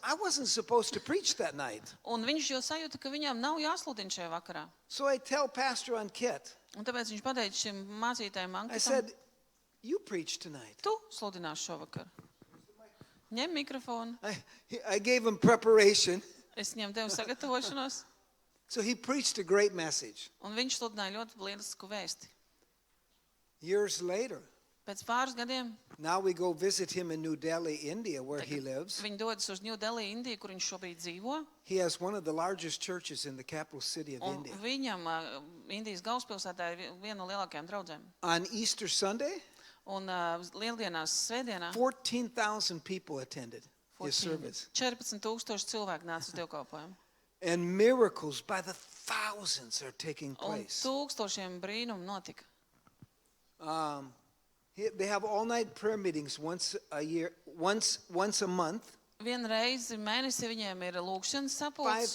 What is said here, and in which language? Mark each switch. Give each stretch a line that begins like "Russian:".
English: I wasn't supposed to preach that night.
Latvian: Un viņš jau sajūta, ka viņam nav jāsludina šajā vakarā.
English: So I tell Pastor Ankit,
Latvian: Un tāpēc viņš pateica šim mācītājam
English: I
Latvian: Ankitam,
English: said, you preach tonight.
Latvian: tu sludināsi šovakar. Ņem mikrofonu.
English: I gave him preparation.
Latvian: Es viņam devu sagatavošanos.
English: So he preached a great message.
Latvian: Un viņš sludināja ļoti lielisku vēsti.
English: Years later,
Latvian: Pēc pāris gadiem
English: now we go visit him in New Delhi, India, where he lives.
Latvian: viņi dodas uz New Delhi, Indiju, kur viņš šobrīd dzīvo.
English: He has one of the largest churches in the capital city of
Latvian: Un
English: India.
Latvian: viņam Indijas galvaspilsētā ir viena no lielākajām draudzēm.
English: On Easter Sunday,
Latvian: Un lieldienās, svētdienā
English: 14,000 people attended his service.
Latvian: 14,000 cilvēku nāca uz dievkalpojumu.
English: And miracles by the thousands are taking
Latvian: Un
English: place.
Latvian: tūkstošiem brīnumu notika.
English: They have all-night prayer meetings once a year, once a month.
Latvian: Vienu reizi mēnesī viņiem ir lūkšanas sapulcs.